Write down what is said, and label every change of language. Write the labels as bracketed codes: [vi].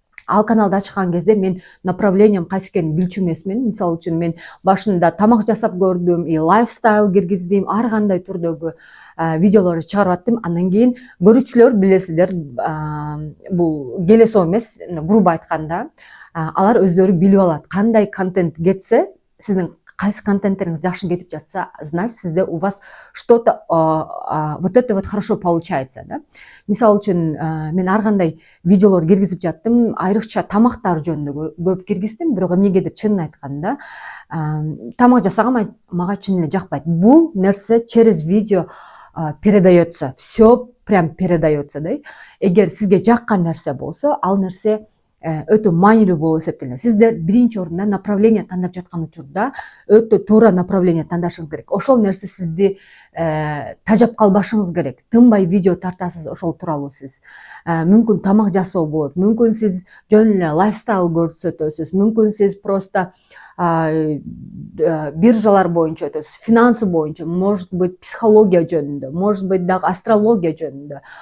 [ky] Ал каналды ачкан кезде мен направлением кайсы экенин билчү эмесмин. Мисалы үчүн мен башында тамак жасап көрдүм, и лайфстайл киргиздим, ар кандай түрдөгү видеолорду чыгарып аттым. Андан кийин көрүүчүлөр билесиздер, бул келесоо эмес, грубо айтканда, алар өздөрү билип алат. Кандай контент кетсе, сиздин кайсы контенттериңиз жакшы кетип жатса, значит сизде [ru] у вас что-то вот это вот хорошо получается, [ky] да. Мисалы үчүн мен ар кандай видеолор киргизип жаттым, айрыкча тамактар жөнүндө көп киргиздим, бирок эмнегедир чынын айтканда тамак жасаган мага чын эле жакпайт. Бул нерсе [ru] через видео передается, все прям передается, да. [ky] Эгер сизге жаккан нерсе болсо, ал нерсе өтө маанилүү болуп эсептелинет. Сиздер биринчи орунда направление тандап жаткан учурда өтө туура направление тандашыңыз керек. Ошол нерсе сизди тажап калбашыңыз керек. Тынбай видео тартасыз ошол тууралуу сиз. Мүмкүн тамак жасоо болот, мүмкүн сиз жөн эле лайфстайл көрсөтөсүз, мүмкүн сиз просто биржалар боюнча өтөсүз, финансы боюнча, [ru] может быть [ky] психология жөнүндө, может быть дагы астрология жөнүндө.